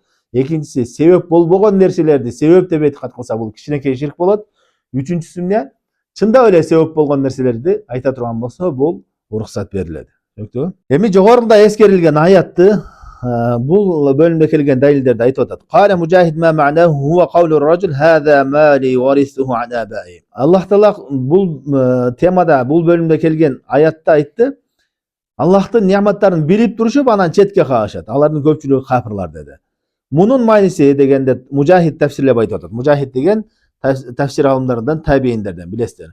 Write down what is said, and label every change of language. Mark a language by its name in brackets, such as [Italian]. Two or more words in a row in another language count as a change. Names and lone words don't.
[Kyrgyz] Экинчиси себеп болбогон нерселерди себеп деп этикад кылса, бул кичинекей ширк болот. Үчүнчүсү эмне? Чындап эле себеп болгон нерселерди айта турган болсо, бул уруксат берилет. Түшүнүктүбү? Эми жогоруда эскерилген аятты бул бөлүмдө келген далилдерди айтып атат. [Arabic] قال مجاهد ما معناه هو قول رجل هذا مالي ورثته عن آبائي. [Kyrgyz] Аллах Таала бул темада, бул бөлүмдө келген аятта айтты. Аллахтын неаматтарын билип турушуп, анан четке кагышат. Алардын көпчүлүгү кафирлар деди. Мунун майниси дегенде Мужахид тафсирлеп айтып атат. Мужахид деген тафсир алымдарынан табииндерден, билесиздер.